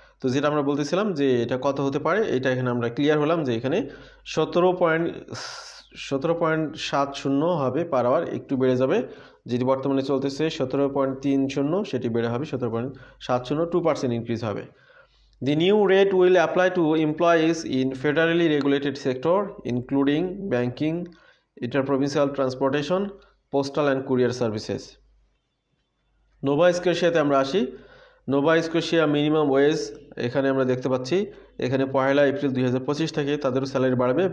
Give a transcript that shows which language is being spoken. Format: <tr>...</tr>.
<bn>তো যেটা আমরা বলতেছিলাম যে এটা কত হতে পারে, এটা এখানে আমরা ক্লিয়ার হলাম যে এখানে 17.70 হবে পার আওয়ার, একটু বেড়ে যাবে। যেটি বর্তমানে চলতেছে 17.30 সেটি বেড়ে হবে 17.70, 2% ইনক্রিজ হবে।</bn> <en>The new rate will apply to employees in federally regulated sector including banking, interprovincial transportation, postal and courier services.</en> <bn>Nova স্কোশিয়াতে আমরা আসি। নোভা স্কোশিয়া মিনিমাম ওয়েজ এখানে আমরা দেখতে পাচ্ছি এখানে পয়লা এপ্রিল 2025 থেকে তাদেরও স্যালারি বাড়বে।</bn>